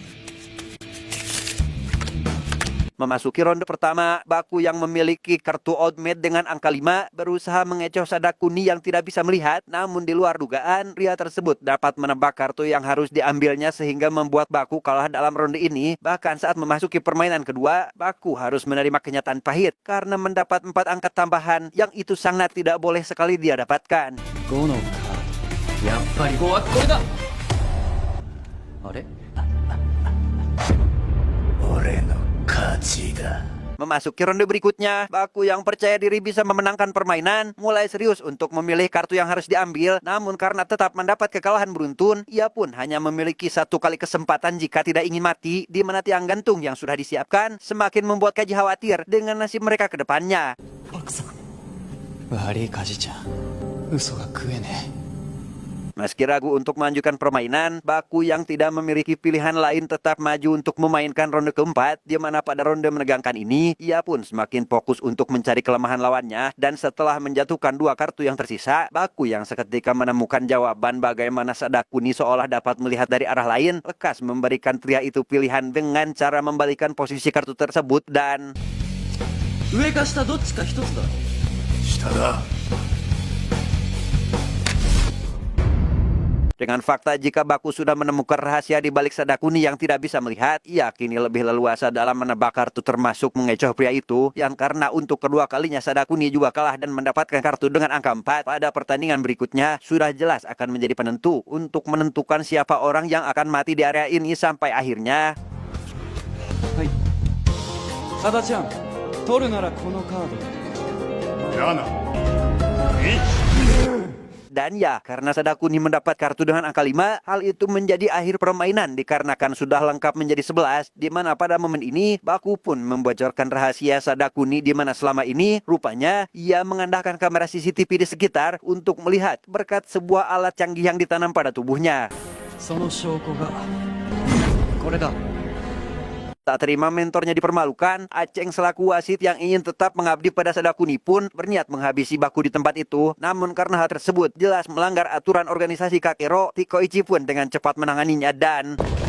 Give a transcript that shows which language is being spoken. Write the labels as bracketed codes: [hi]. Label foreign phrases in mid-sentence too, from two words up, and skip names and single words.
[id] Memasuki ronde pertama, Baku yang memiliki kartu Old Maid dengan angka 5 berusaha mengecoh Sadakuni yang tidak bisa melihat, namun di luar dugaan, pria tersebut dapat menebak kartu yang harus diambilnya sehingga membuat Baku kalah dalam ronde ini. Bahkan saat memasuki permainan kedua, Baku harus menerima kenyataan pahit karena mendapat 4 angka tambahan yang itu sangat tidak boleh sekali dia dapatkan. [ja] 5 のカードやっぱり5はこれだあれ [id] Memasuki ronde berikutnya, Baku yang percaya diri bisa memenangkan permainan mulai serius untuk memilih kartu yang harus diambil. Namun karena tetap mendapat kekalahan beruntun, ia pun hanya memiliki 1 kali kesempatan jika tidak ingin mati, di mana tiang gantung yang sudah disiapkan semakin membuat Kaji khawatir dengan nasib mereka ke depannya. [ja] 悪いカジちゃん嘘が食えねえ [id] Meski ragu untuk melanjutkan permainan, Baku yang tidak memiliki pilihan lain tetap maju untuk memainkan ronde keempat, di mana pada ronde menegangkan ini, ia pun semakin fokus untuk mencari kelemahan lawannya, dan setelah menjatuhkan 2 kartu yang tersisa, Baku yang seketika menemukan jawaban bagaimana Sadakuni seolah dapat melihat dari arah lain, lekas memberikan pria itu pilihan dengan cara membalikan posisi kartu tersebut dan... [ja] 上か下どっちか一つだろ下だ [id] Dengan fakta jika Baku sudah menemukan rahasia di balik Sadakuni yang tidak bisa melihat, ia kini lebih leluasa dalam menebak kartu termasuk mengecoh pria itu, yang karena untuk kedua kalinya Sadakuni juga kalah dan mendapatkan kartu dengan angka 4 pada pertandingan berikutnya, sudah jelas akan menjadi penentu untuk menentukan siapa orang yang akan mati di area ini sampai akhirnya. [ja] はいサダちゃん取るならこのカード 7 [id] Dan ya, karena Sadakuni mendapat kartu dengan angka 5, hal itu menjadi akhir permainan dikarenakan sudah lengkap menjadi 11, di mana pada momen ini Baku pun membocorkan rahasia Sadakuni, di mana selama ini rupanya ia mengandalkan kamera CCTV di sekitar untuk melihat berkat sebuah alat canggih yang ditanam pada tubuhnya. [ja] その証拠がこれだ [id] Tak terima mentornya dipermalukan, Aceng selaku wasit yang ingin tetap mengabdi pada Sadakuni pun berniat menghabisi Baku di tempat itu. Namun karena hal tersebut jelas melanggar aturan organisasi Kakero, Hikoichi pun dengan cepat menanganinya dan...